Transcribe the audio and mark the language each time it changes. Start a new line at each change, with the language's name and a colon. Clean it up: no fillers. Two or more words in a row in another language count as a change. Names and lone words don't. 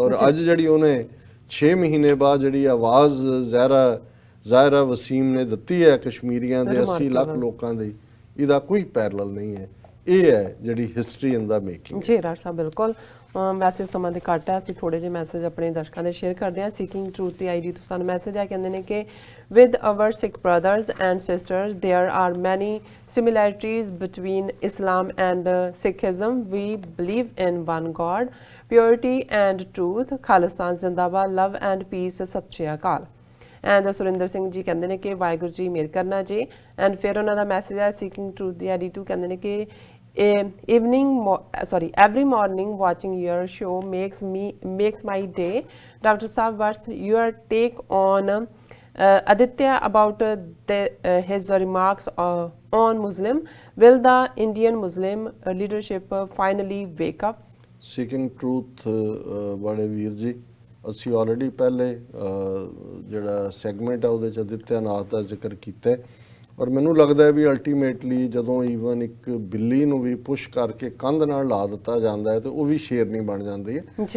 Punjabi: ਔਰ ਅੱਜ ਜਿਹੜੀ ਉਹਨੇ 6 ਮਹੀਨੇ ਬਾਅਦ ਜਿਹੜੀ ਆਵਾਜ਼ ਜ਼ਾਹਿਰਾ ਵਸੀਮ ਨੇ ਦਿੱਤੀ ਹੈ ਕਸ਼ਮੀਰੀਆਂ ਦੇ 80 ਲੱਖ ਲੋਕਾਂ ਦੀ, ਇਹਦਾ ਕੋਈ ਪੈਰਲਲ ਨਹੀਂ ਹੈ। ਇਹ ਹੈ ਜਿਹੜੀ
English: history in the making.
Punjabi: ਜੀ ਰਾਜ ਸਾਹਿਬ, ਬਿਲਕੁਲ। ਮੈਸੇਜ ਸਮਾਂ ਦੇ ਘੱਟ ਹੈ, ਅਸੀਂ ਥੋੜੇ ਜਿਹੇ ਮੈਸੇਜ ਆਪਣੇ ਦਰਸ਼ਕਾਂ ਦੇ ਸ਼ੇਅਰ ਕਰਦੇ ਹਾਂ। ਸੀਕਿੰਗ ਟਰੂਥ ਦੀ ਆਈਡੀ ਤੋਂ ਸਾਨੂੰ ਮੈਸੇਜ ਆ, ਕਹਿੰਦੇ ਨੇ ਕਿ
English: with our Sikh brothers and sisters there are many similarities between Islam and Sikhism. We believe in one God, purity and truth, Khalistan Zindabad, love and peace,
Punjabi: ਸਤਿ ਸ੍ਰੀ ਅਕਾਲ। ਐਂਡ ਸੁਰਿੰਦਰ ਸਿੰਘ ਜੀ ਕਹਿੰਦੇ ਨੇ ਕਿ ਵਾਹਿਗੁਰੂ ਜੀ ਮਿਹਰ ਕਰਨਾ ਜੀ। ਐਂਡ ਫਿਰ ਉਹਨਾਂ ਦਾ ਮੈਸੇਜ ਹੈ ਸੀਕਿੰਗ ਟਰੂਥ ਦੀ ਆਈਡੀ ਟੂ, ਕਹਿੰਦੇ ਨੇ ਕਿ
English: every morning watching your show makes my day।
Punjabi: Dr.
English: Saab, what's your take on Aditya about his remarks on Muslim? Will the Indian Muslim leadership finally wake up?
Punjabi: ਸੀਕਿੰਗ ਟਰੂਥ ਵਾਲੇ ਵੀਰ ਜੀ, ਅਸੀਂ ਆਲਰੇਡੀ ਪਹਿਲੇ ਜਿਹੜਾ ਸੈਗਮੈਂਟ ਆ ਉਹਦੇ 'ਚ ਅਦਿੱਤਿਆ ਨਾਥ ਦਾ ਜ਼ਿਕਰ ਕੀਤਾ ਹੈ। ਔਰ ਮੈਨੂੰ ਲੱਗਦਾ ਹੈ ਵੀ ਅਲਟੀਮੇਟਲੀ ਜਦੋਂ ਈਵਨ ਇੱਕ ਬਿੱਲੀ ਨੂੰ ਵੀ ਪੁਸ਼ ਕਰਕੇ ਕੰਧ ਨਾਲ ਲਾ ਦਿੱਤਾ ਜਾਂਦਾ ਹੈ ਤੇ ਉਹ ਵੀ ਸ਼ੇਰਨੀ ਬਣ ਜਾਂਦੀ ਹੈ।